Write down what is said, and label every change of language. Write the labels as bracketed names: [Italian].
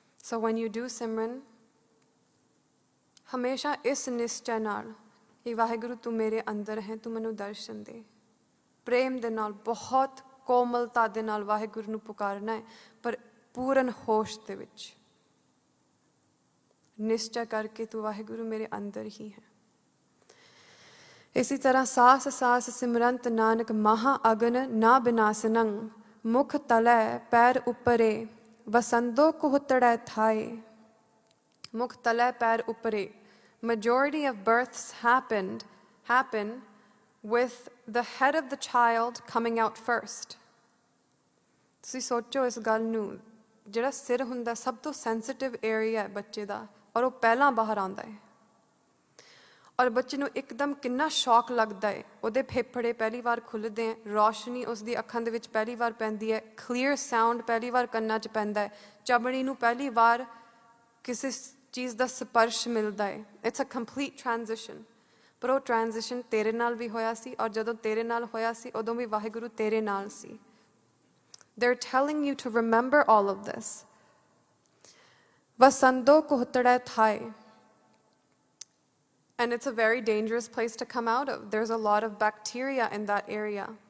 [English] So when you do Simran, [Punjabi] ਹਮੇਸ਼ਾ ਇਸ ਨਿਸ਼ਚੈ ਨਾਲ ਕਿ ਵਾਹਿਗੁਰੂ ਤੂੰ ਮੇਰੇ ਅੰਦਰ ਹੈ, ਤੂੰ ਮੈਨੂੰ ਦਰਸ਼ਨ ਦੇ, ਪ੍ਰੇਮ ਦੇ ਨਾਲ, ਬਹੁਤ ਕੋਮਲਤਾ ਦੇ ਨਾਲ ਵਾਹਿਗੁਰੂ ਨੂੰ ਪੁਕਾਰਨਾ ਹੈ, ਪਰ ਪੂਰਨ ਹੋਸ਼ ਦੇ ਵਿੱਚ ਨਿਸ਼ਚੈ ਕਰਕੇ ਤੂੰ ਵਾਹਿਗੁਰੂ ਮੇਰੇ ਅੰਦਰ ਹੀ ਹੈ। ਇਸੇ ਤਰ੍ਹਾਂ ਸਾਸ ਸਾਸ ਸਿਮਰੰਤ ਨਾਨਕ ਮਹਾ ਅਗਨ ਨਾ ਬਿਨਾਸਨੰ, ਮੁਖ ਤਲੈ ਪੈਰ ਉੱਪਰੇ ਵਸੰਦੋ ਕੁਹਤੜੈ ਥਾਏ। ਮੁਖ ਤਲੈ ਪੈਰ ਉੱਪਰੇ, [English] majority of births happen with the head of the child coming out first. [Punjabi] ਤੁਸੀਂ ਸੋਚੋ ਇਸ ਗੱਲ ਨੂੰ, ਜਿਹੜਾ ਸਿਰ ਹੁੰਦਾ ਸਭ ਤੋਂ ਸੈਂਸਿਟਿਵ ਏਰੀਆ ਹੈ ਬੱਚੇ ਦਾ, ਔਰ ਉਹ ਪਹਿਲਾਂ ਬਾਹਰ ਆਉਂਦਾ ਹੈ। ਔਰ ਬੱਚੇ ਨੂੰ ਇੱਕਦਮ ਕਿੰਨਾ ਸ਼ੌਕ ਲੱਗਦਾ ਹੈ, ਉਹਦੇ ਫੇਫੜੇ ਪਹਿਲੀ ਵਾਰ ਖੁੱਲ੍ਹਦੇ ਹੈ, ਰੌਸ਼ਨੀ ਉਸਦੀ ਅੱਖਾਂ ਦੇ ਵਿੱਚ ਪਹਿਲੀ ਵਾਰ ਪੈਂਦੀ ਹੈ, ਕਲੀਅਰ ਸਾਊਂਡ ਪਹਿਲੀ ਵਾਰ ਕੰਨਾਂ 'ਚ ਪੈਂਦਾ ਹੈ, ਚਮੜੀ ਨੂੰ ਪਹਿਲੀ ਵਾਰ ਕਿਸੇ ਚੀਜ਼ ਦਾ ਸਪਰਸ਼ ਮਿਲਦਾ ਹੈ। [English] It's a complete transition. [Punjabi] ਪਰ ਉਹ ਟ੍ਰਾਂਜ਼ਿਸ਼ਨ ਤੇਰੇ ਨਾਲ ਵੀ ਹੋਇਆ ਸੀ, ਔਰ ਜਦੋਂ ਤੇਰੇ ਨਾਲ ਹੋਇਆ ਸੀ ਉਦੋਂ ਵੀ ਵਾਹਿਗੁਰੂ ਤੇਰੇ ਨਾਲ ਸੀ। [English] They're telling you to remember all of this. [Punjabi] ਵਸੰਦੋ ਕੁਹਤੜੈ Thaye, [English] and it's a very dangerous place to come out of. There's a lot of bacteria in that area.